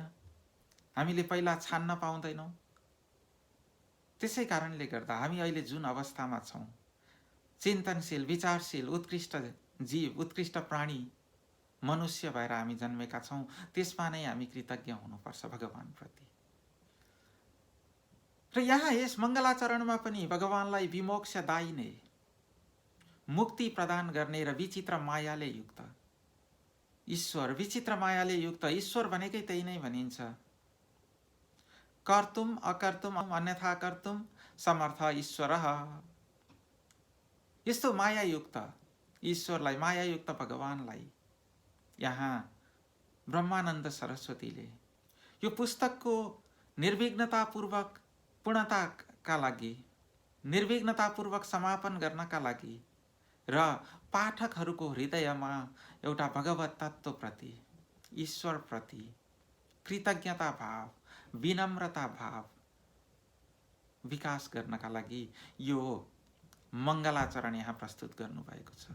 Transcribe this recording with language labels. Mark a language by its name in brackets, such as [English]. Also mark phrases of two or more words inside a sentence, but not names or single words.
[Nepali] हामीले पहिला छान्न पाउँदैनौँ। त्यसै कारणले गर्दा हामी अहिले जुन अवस्थामा छौँ, चिन्तनशील, विचारशील, उत्कृष्ट जीव, उत्कृष्ट प्राणी मनुष्य भएर हामी जन्मेका छौँ, त्यसमा नै हामी कृतज्ञ हुनुपर्छ भगवानप्रति। र यहाँ यस मङ्गलाचरणमा पनि भगवानलाई विमोक्ष दायिने, मुक्ति प्रदान गर्ने र विचित्र मायाले युक्त ईश्वर, विचित्र मायाले युक्त ईश्वर भनेकै त्यही नै भनिन्छ। [Sanskrit] कर्तुम अकर्तुम अन्यथा कर्तुम समर्थ ईश्वर। [Nepali] यस्तो मायायुक्त ईश्वरलाई, मायायुक्त भगवानलाई यहाँ ब्रह्मानन्द सरस्वतीले यो पुस्तकको निर्विघ्नतापूर्वक पूर्णताका लागि, निर्विघ्नतापूर्वक समापन गर्नका लागि र पाठकहरूको हृदयमा एउटा भगवत तत्त्वप्रति, ईश्वरप्रति कृतज्ञता भाव, विनम्रता भाव विकास गर्नका लागि यो मङ्गलाचरण यहाँ प्रस्तुत गर्नुभएको छ।